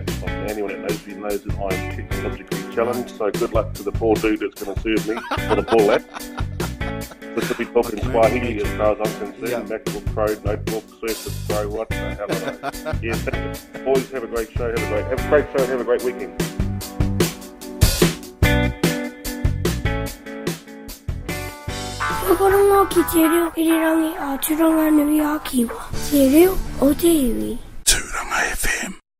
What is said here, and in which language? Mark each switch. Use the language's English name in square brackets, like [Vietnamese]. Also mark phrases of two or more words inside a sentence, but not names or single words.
[English] Anyone that knows me knows that I'm technologically challenge, so good luck to the poor dude that's going to serve me, or the poor lad. This will be talking Swahili as far as I'm concerned. MacBook Pro, Notebook, Surface Pro, what? How about that? Yeah, boys, have a great show, have a great show, have a great weekend. [Māori] Turango ki te reo irirangi a Turanga Nui a Kiwa. Te reo o te iwi. Turanga FM.